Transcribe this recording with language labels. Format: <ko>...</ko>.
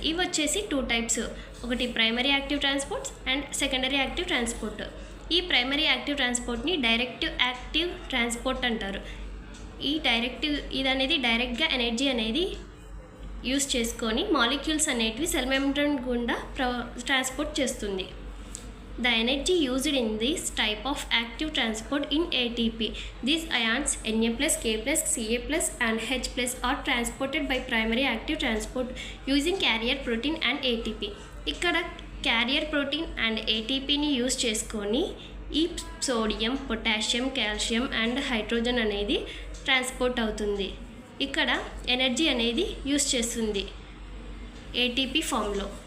<te>ఇవి వచ్చేసి two types, ఒకటి primary active transports and secondary active transport. ఈ primary active ట్రాన్స్పోర్ట్ని directive active transport అంటారు. ఇది అనేది డైరెక్ట్గా ఎనర్జీ అనేది యూస్ చేసుకొని మాలిక్యూల్స్ అనేటివి సెల్ మెంబ్రేన్ గుండా ట్రాన్స్పోర్ట్ చేస్తుంది.</te> <en>The energy used in this type of active transport in ATP. These ions Na+, K+, Ca+, and H+ are transported by primary active transport using carrier protein and ATP.</en> <te>ఇక్కడ carrier protein and ఏటీపీని use చేసుకొని ఈ sodium, potassium, calcium and hydrogen అనేది transport అవుతుంది. ఇక్కడ energy అనేది use చేస్తుంది ATP ఫామ్లో.</te>